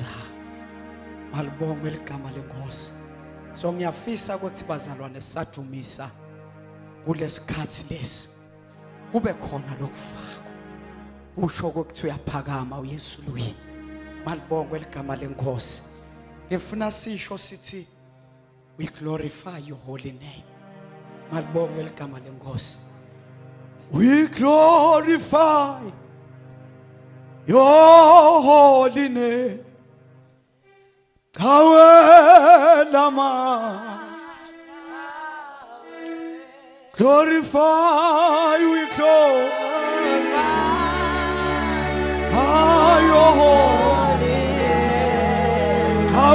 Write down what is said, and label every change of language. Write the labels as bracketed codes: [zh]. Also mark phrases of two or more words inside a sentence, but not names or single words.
[zu] Malibonge ligama lenkosi. So ngiyafisa ukuthi bazalwane sadumisa kulesikhathi lesi. Kube khona lokufaka. Usho ukuthi uyaphakama uYesu luyi. Malibonge ligama lenkosi. Ngifuna sisho sithi [en] we glorify your holy name. [zu] Malibonge ligama lenkosi. [en] We glorify your holy name. Glorify, we glorify your holy name.